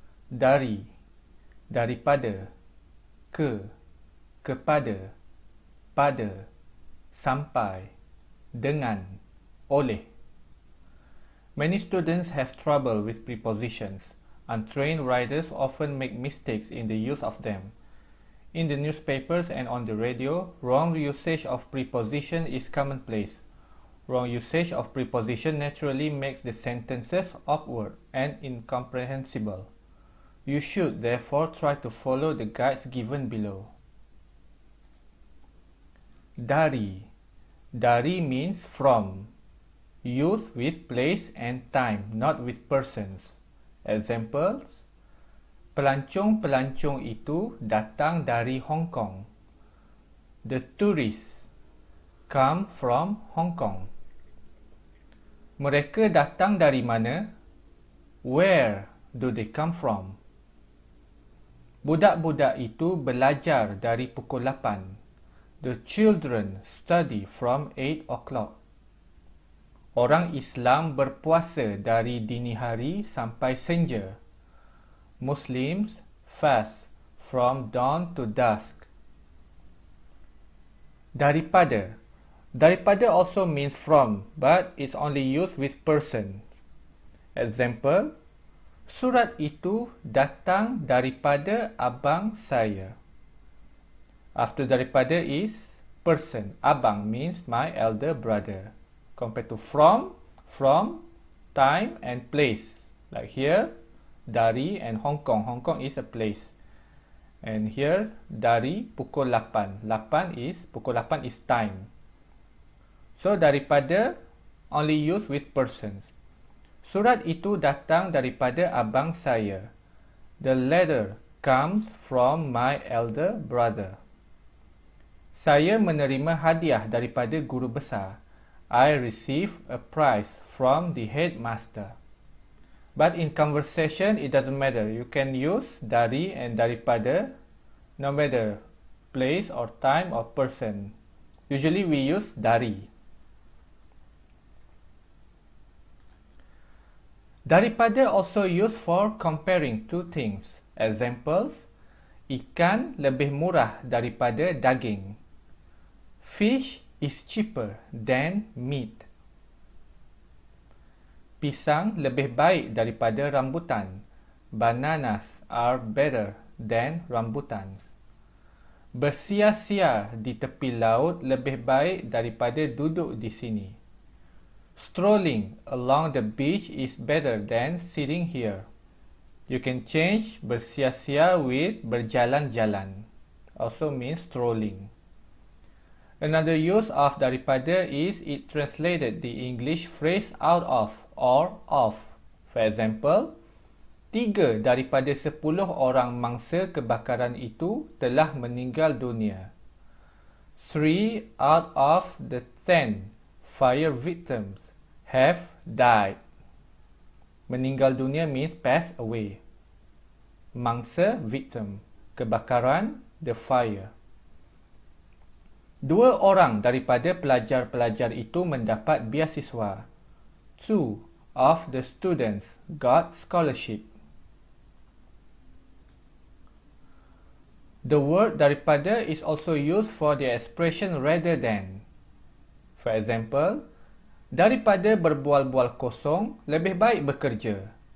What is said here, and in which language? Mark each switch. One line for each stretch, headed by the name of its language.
Malay: Dari, daripada, kepada, pada, sampai, dengan, oleh.
English: Many students have trouble with prepositions. Untrained writers often make mistakes in the use of them. In the newspapers and on the radio, wrong usage of preposition is commonplace. Wrong usage of preposition naturally makes the sentences awkward and incomprehensible. You should therefore try to follow the guides given below. Dari. Dari means from. Used with place and time, not with persons.
Malay: Examples: pelancong-pelancong itu datang dari Hong Kong.
English: The tourists come from Hong Kong.
Malay: Mereka datang dari mana?
English: Where do they come from?
Malay: Budak-budak itu belajar dari pukul 8.
English: The children study from 8 o'clock.
Malay: Orang Islam berpuasa dari dini hari sampai senja.
English: Muslims fast from dawn to dusk. Daripada. Daripada also means from, but it's only used with person.
Malay: Example: surat itu datang daripada abang saya.
English: After daripada is person. Abang means my elder brother. Compared to from, time and place. Like here, dari and Hong Kong. Hong Kong is a place. And here,
Malay: dari pukul 8.
English: Pukul 8 is time. So, daripada only used with persons.
Malay: Surat itu datang daripada abang saya.
English: The letter comes from my elder brother.
Malay: Saya menerima hadiah daripada guru besar.
English: I receive a prize from the headmaster. But in conversation, it doesn't matter. You can use dari and daripada, no matter place or time or person. Usually we use dari. Daripada also used for comparing two things.
Malay: Examples: ikan lebih murah daripada daging.
English: Fish is cheaper than meat.
Malay: Pisang lebih baik daripada rambutan.
English: Bananas are better than rambutan.
Malay: Bersia-sia di tepi laut lebih baik daripada duduk di sini.
English: Strolling along the beach is better than sitting here. You can change bersia-sia with berjalan-jalan. Also means strolling. Another use of daripada is it translated the English phrase out of or of. For example,
Malay: 3 daripada 10 orang mangsa kebakaran itu telah meninggal dunia.
English: 3 out of the 10 fire victims have died. Meninggal dunia means pass away. Mangsa, victim. Kebakaran, the fire.
Malay: 2 orang daripada pelajar-pelajar itu mendapat beasiswa.
English: 2 of the students got scholarship. The word daripada is also used for the expression rather than. For example,
Malay: daripada berbual-bual kosong, lebih baik bekerja.